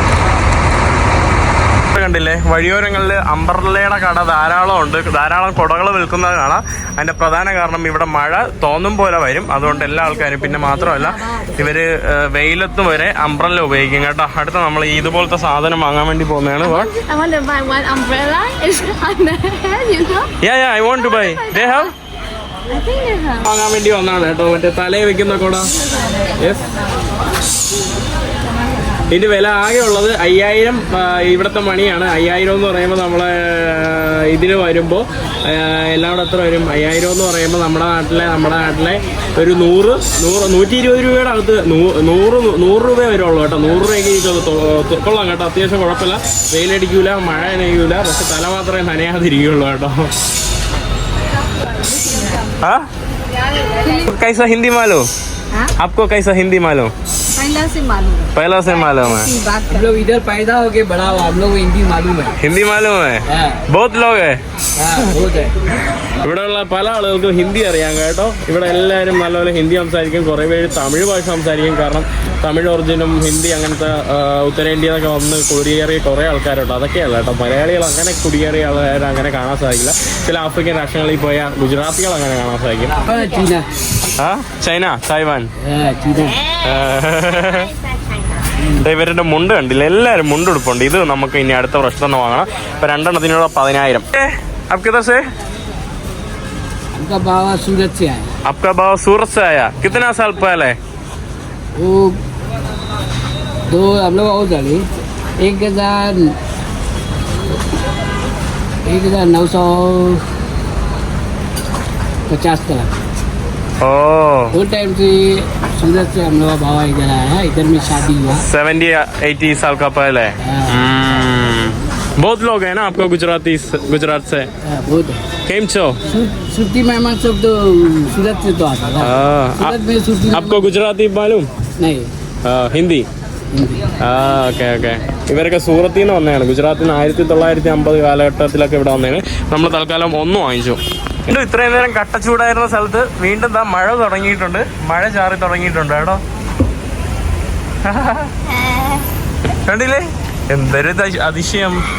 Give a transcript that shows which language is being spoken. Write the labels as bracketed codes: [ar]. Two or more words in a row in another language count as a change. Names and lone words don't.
[ml] കണ്ടില്ലേ, വഴിയോരങ്ങളിൽ അംബ്രല്ലയുടെ കട ധാരാളം ഉണ്ട്, ധാരാളം കുടകൾ വിൽക്കുന്നത് കാണാം. അതിന്റെ പ്രധാന കാരണം ഇവിടെ മഴ തോന്നും പോലെ വരും, അതുകൊണ്ട് എല്ലാ ആൾക്കാരും, പിന്നെ മാത്രമല്ല ഇവര് വെയിലത്തും വരെ അംബ്രല്ല ഉപയോഗിക്കും കേട്ടോ. അടുത്ത നമ്മൾ ഇതുപോലത്തെ സാധനം വാങ്ങാൻ വേണ്ടി പോകുന്നതാണ്. [en] I want to buy one umbrella. It's on the head, you know. Yeah, I want to buy. They have? I think they have. [ml] വാങ്ങാൻ വേണ്ടി വന്നതാണ് കേട്ടോ, മറ്റേ തലയിൽ വെക്കുന്ന കുട. യെസ്. ഇതിന്റെ വില ആകെ ഉള്ളത് 5000 ഇവിടുത്തെ മണിയാണ്. 5000 എന്ന് പറയുമ്പോൾ നമ്മളെ ഇതിന് വരുമ്പോൾ എല്ലാം കൂടെ എത്ര വരും? 5000 എന്ന് പറയുമ്പോൾ നമ്മുടെ നാട്ടിലെ ഒരു 120 രൂപയുടെ അകത്ത് 100 രൂപ വരുള്ളൂ കേട്ടോ. 100 രൂപയ്ക്ക് കൊള്ളാം കേട്ടോ, അത്യാവശ്യം കുഴപ്പമില്ല. വെയിലടിക്കൂല, മഴ നനയൂല, പക്ഷെ തല മാത്രമേ നനയാതിരിക്കുള്ളൂ കേട്ടോ. [hi] कैसा हिंदी मालूम? आपको कैसा हिंदी मालूम? पहला से मालूम है. हम लोग इधर पैदा हो के बड़ा हुआ, हम लोग हिंदी मालूम है. हिंदी मालूम है? बहुत लोग है. बहुत है. [ml] ഇവിടെയുള്ള പല ആളുകൾക്കും ഹിന്ദി അറിയാം കേട്ടോ. ഇവിടെ എല്ലാവരും നല്ലപോലെ ഹിന്ദി സംസാരിക്കും. കുറേ പേര് തമിഴ് ഭാഷ സംസാരിക്കും. കാരണം തമിഴ് ഒറിജിനും ഹിന്ദി അങ്ങനത്തെ ഉത്തരേന്ത്യയിലൊക്കെ വന്ന് കുടിയേറിയ കുറേ ആൾക്കാരുണ്ട്. അതൊക്കെയല്ല കേട്ടോ. മലയാളികൾ അങ്ങനെ കുടിയേറിയ ആൾക്കാർ അങ്ങനെ കാണാൻ സാധിക്കില്ല. ചില ആഫ്രിക്കൻ രാഷ്ട്രങ്ങളിൽ പോയ ഗുജറാത്തികൾ അങ്ങനെ കാണാൻ സാധിക്കും. ചൈന, തായ്വാൻ. ഇവരുടെ മുണ്ട് കണ്ടില്ല, എല്ലാവരും മുണ്ടെടുപ്പുണ്ട്. ഇത് നമുക്ക് ഇനി അടുത്ത വർഷം തന്നെ വാങ്ങണം. ഇപ്പൊ 2 എണ്ണത്തിനുള്ള 10,000. [hi] आप किधर से? आपका बाबा सूरत से आया. आपका बाबा सूरत से आया. कितना साल पहले? वो दो हम लोग और डाले 1950 तक. ओ, वो टाइम से सूरत से हम लोग बाबा इधर आया. इधर में शादी हुआ 70-80 साल का पहले. बहुत लोग हैं ना आपको गुजरात से? बहुत है. [gu] કેમ છો? [hi] सुरती मेहमान सब तो सूरत से तो आता था. सूरत में सुरती. आपको गुजराती मालूम? नहीं. हिंदी. [ml] ഓക്കെ. ഇവരൊക്കെ സൂറത്തിൽ നിന്ന് വന്നതാണ്. ഗുജറാത്തിൽ നിന്ന് 1950 കാലഘട്ടത്തിലൊക്കെ ഇവിടെ വന്നതാണ്. നമ്മൾ തൽക്കാലം ഒന്ന് വാങ്ങിച്ചു. വീണ്ടും ഇത്രയും നേരം കട്ടച്ചൂടായിരുന്ന സ്ഥലത്ത് വീണ്ടും മഴ തുടങ്ങിയിട്ടുണ്ട്. മഴ ചാറി തുടങ്ങിയിട്ടുണ്ട് കേട്ടോ. കണ്ടില്ലേ, എന്തൊരു അതിശയം.